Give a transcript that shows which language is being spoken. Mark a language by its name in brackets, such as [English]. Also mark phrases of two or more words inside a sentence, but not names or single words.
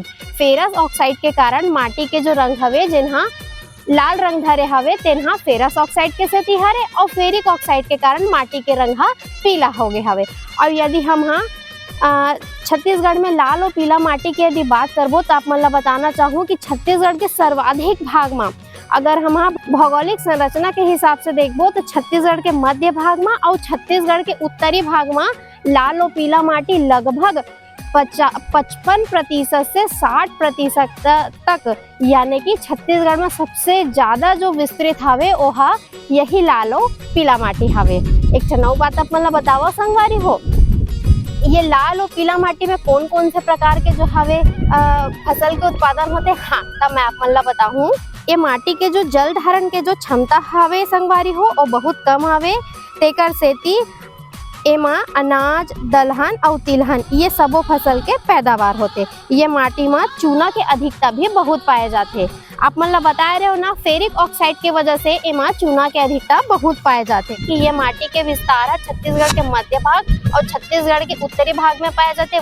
[Chhattisgarhi] फेरस ऑक्साइड के कारण माटी के जो रंग हवे जिन्हा लाल रंग धरे हवे तेनहा फेरस ऑक्साइड के सेती हरे और फेरिक ऑक्साइड के कारण माटी के रंग पीला हो गए हवे। और यदि हम छत्तीसगढ़ में लाल और पीला माटी की यदि बात करबो तो आप मन ला बताना चाहूँ कि छत्तीसगढ़ के सर्वाधिक भाग में अगर हम भौगोलिक संरचना के हिसाब से देखबो तो छत्तीसगढ़ के मध्य भाग में और छत्तीसगढ़ के उत्तरी भाग में लाल और पीला माटी लगभग 55% से 60% तक यानी कि छत्तीसगढ़ में सबसे ज्यादा जो विस्तृत हवे ओहा यही लालो पीला माटी हवे। एक नौ बात आप मतलब बताओ संगवारी हो, ये लाल और पीला माटी में कौन कौन से प्रकार के जो हवे फसल के उत्पादन होते। हाँ तब मैं आप मतलब बताऊँ ये माटी के जो जल धारण के जो क्षमता हवे संगवारी हो वो बहुत कम हवे। तेकर सेती एमा अनाज, दलहन और तिलहन ये सबो फसल के पैदावार होते। ये माटी में चूना के अधिकता भी बहुत पाए जाते। आप मन ला बताए रहे हो ना फेरिक ऑक्साइड की वजह से एमा चूना के अधिकता बहुत पाए जाते कि ये माटी के विस्तार छत्तीसगढ़ के मध्य भाग और छत्तीसगढ़ के उत्तरी भाग में पाए जाते।